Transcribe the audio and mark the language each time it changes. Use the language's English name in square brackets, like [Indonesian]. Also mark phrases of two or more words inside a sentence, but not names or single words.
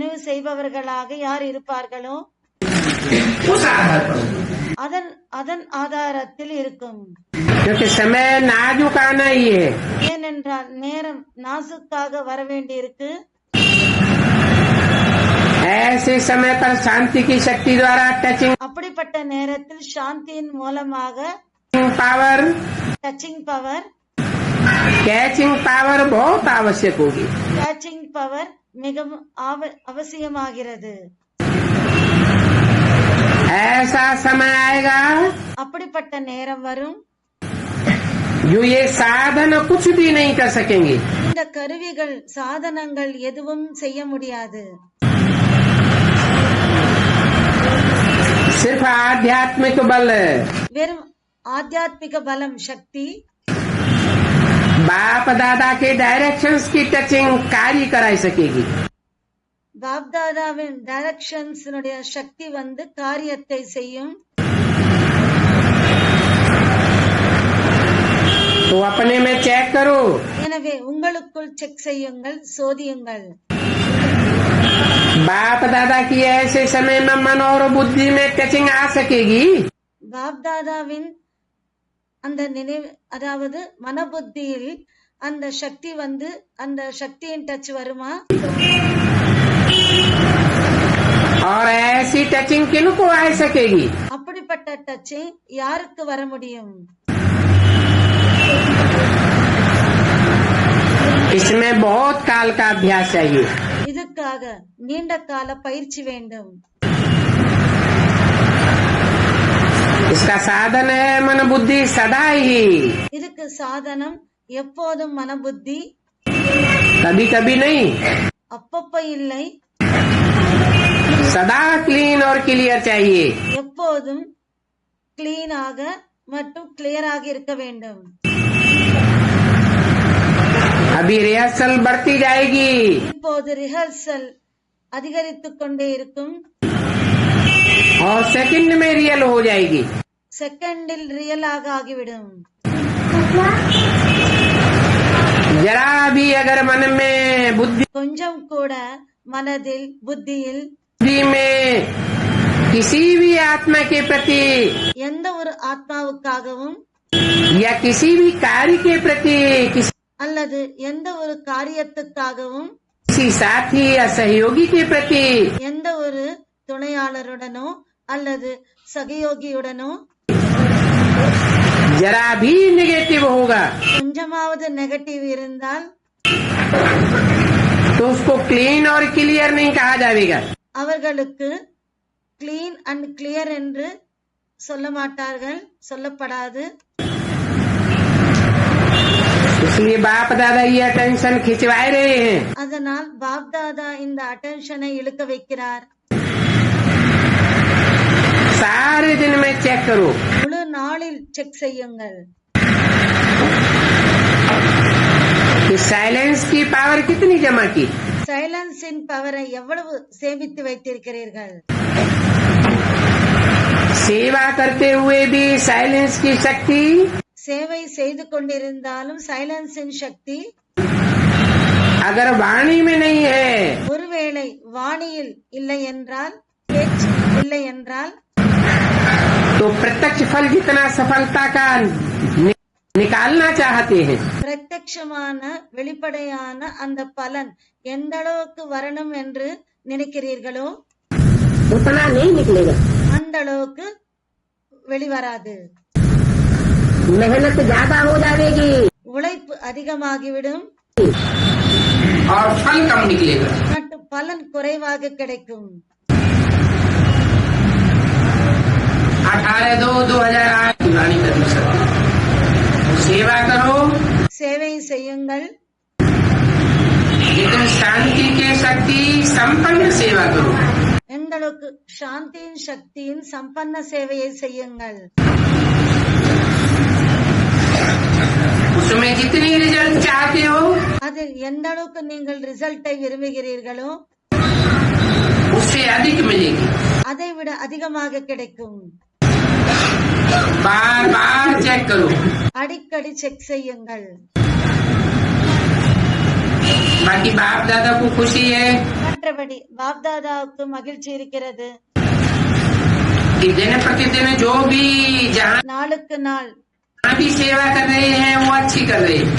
[Tamil] ஒருத்தரை நினைவு செய்பவர்களாக யார் இருப்பார்களோ [Hindi] उस आधार पर, [Tamil] அதன் அதன் ஆதாரத்தில் இருக்கும். [Hindi] क्योंकि समय नाजुक आना ही है. [Tamil] ஏனென்றால் நேரம் நாசுக்காக வர வேண்டியிருக்கு. [Hindi] ऐसे समय पर शांति की शक्ति द्वारा टचिंग [Tamil] அப்படிப்பட்ட நேரத்தில் சாந்தியின் மூலமாக [Hindi] पावर, [English] touching power, catching power [Hindi] बहुत आवश्यक होगी. [English] catching power [Tamil] மிகவும் அவசியமாகிறது. [Hindi] ऐसा समय आएगा [Tamil] அப்படிப்பட்ட நேரம் வரும். [Hindi] जो ये साधन कुछ भी नहीं कर सकेंगे. [Tamil] இந்த கருவிகள் சாதனங்கள் எதுவும் செய்ய முடியாது. [Hindi] सिर्फ आध्यात्मिक बल, [Tamil] வெறும் ஆத்தியாத்மிக பலம் சக்தி [Hindi] बाप दादा के डायरेक्शंस की टचिंग कार्य कराई सकेगी. [Tamil] பாப்தாதாவின் டைரக்ஷன்ஸ் சக்தி காரியத்தை செய்யும். [Hindi] तो अपने में चेक करो. [Tamil] எனவே உங்களுக்குள் செக் செய்யுங்கள், சோதியுங்கள். [Hindi] बाप दादा की ऐसे समय में मन और बुद्धि में टचिंग आ सकेगी. [Tamil] பாப்தாதாவின் அந்த நினைவு, அதாவது மனபுத்தியில் அந்த சக்தி அந்த சக்தியின் டச் வருமா? [Hindi] और ऐसी टचिंग किनको आ सकेगी? [Tamil] அப்படிப்பட்ட டச்சிங் யாருக்கு வர முடியும்? [Hindi] इसमें बहुत काल का अभ्यास चाहिए. [Tamil] இதுக்காக நீண்ட கால பயிற்சி வேண்டும். [Hindi] इसका साधन है मन बुद्धि सदा ही. [Tamil] இதுக்கு சாதனம் எப்போதும் மனபுத்தி, [Hindi] कभी कभी नहीं, [Tamil] அப்பப்ப இல்லை, [Hindi] सदा क्लीन और क्लियर चाहिए. [Tamil] எப்போதும் கிளீனாக மற்றும் கிளியராக இருக்க வேண்டும். [Hindi] अभी रिहर्सल बढ़ती जाएगी. [Tamil] இப்போது ரிஹர்சல் அதிகரித்துக் கொண்டே இருக்கும். [Hindi] और सेकंड में रियल हो जाएगी. [Tamil] செகண்டில் ரியலாக ஆகிவிடும். [Hindi] जरा भी अगर मन में बुद्धि [Tamil] கொஞ்சம் கூட மனதில் புத்தியில் [Hindi] में किसी भी आत्मा के प्रति [Tamil] எந்த ஒரு ஆத்மாவுக்காகவும் [Hindi] या किसी भी कार्य के प्रति [Tamil] அல்லது எந்த ஒரு காரியத்துக்காகவும் [Hindi] किसी साथी या सहयोगी के प्रति [Tamil] எந்த ஒரு துணையாளருடனோ அல்லது சகயோகியுடனோ [Hindi] जरा भी नेगेटिव होगा [Tamil] கொஞ்சமாவது நெகட்டிவ் இருந்தால் [Hindi] तो उसको क्लीन और क्लियर नहीं कहा जाएगा. [Tamil] அவர்களுக்கு [English] clean and clear [Tamil] என்று சொல்ல மாட்டார்கள், சொல்லப்படாது. [Hindi] इसलिए बाप दादा ये अटेंशन खिंचवाए रहे हैं. [Tamil] அதனால் பாப்தாதா இந்த அட்டென்ஷனை இழுக்க வைக்கிறார். [Hindi] सारे दिन में चेक करो. [Tamil] முழு நாளில் செக் செய்யுங்கள். [Hindi] कि साइलेंस की पावर कितनी जमा की. [Tamil] சைலன்ஸின் பவரை எவ்வளவு சேமித்து வைத்திருக்கிறீர்கள். [Hindi] सेवा करते हुए भी साइलेंस की शक्ति, [Tamil] சேவை செய்து கொண்டிருந்தாலும் சைலன்ஸின் சக்தி [Hindi] अगर वाणी में नहीं है [Tamil] ஒருவேளை வாணியில் இல்லை என்றால், பேச்சு இல்லை என்றால், [Hindi] तो प्रत्यक्ष फल जितना सफलता का निकालना चाहते हैं [Tamil] பிரத்யட்சமான வெளிப்படையான அந்த பலன் எந்த அளவுக்கு வரணும் என்று நினைக்கிறீர்களோ [Hindi] उतना नहीं निकलेगा. [Tamil] அந்த அளவுக்கு வெளிவராது. [Hindi] मेहनत ज्यादा हो जाएगी [Tamil] உழைப்பு அதிகமாகிவிடும் [Hindi] और फल कम निकलेगा. [Tamil] மற்றும் பலன் குறைவாக கிடைக்கும். [Hindi] 18/2/2008 पुरानी कंडीशन. सेवा करो [Tamil] சேவை செய்யுங்கள், [Hindi] लेकिन शांति के शक्ति संपन्न सेवा करो. [Tamil] எந்த அளவுக்கு சாந்தியின் சக்தியின் சம்பன்ன சேவையை செய்யுங்கள். [Hindi] उसमें जितनी रिजल्ट चाहते हो [Tamil] அதில் எந்த அளவுக்கு நீங்கள் ரிசல்ட்டை விரும்புகிறீர்களோ [Hindi] उससे अधिक मिलेगी. [Tamil] அதை விட அதிகமாக கிடைக்கும். [Hindi] बार बार चेक करो. [Tamil] அடிக்கடி செக் செய்யுங்கள். [Hindi] बाकी बाप दादा को खुशी है, [Tamil] மற்றபடி பாப்தாதாவுக்கு மகிழ்ச்சி இருக்கிறது. [Hindi] कि दिन प्रतिदिन जो भी जहाँ [Tamil] நாளுக்கு நாள் [Hindi] भी सेवा कर रहे हैं वो अच्छी कर रहे हैं,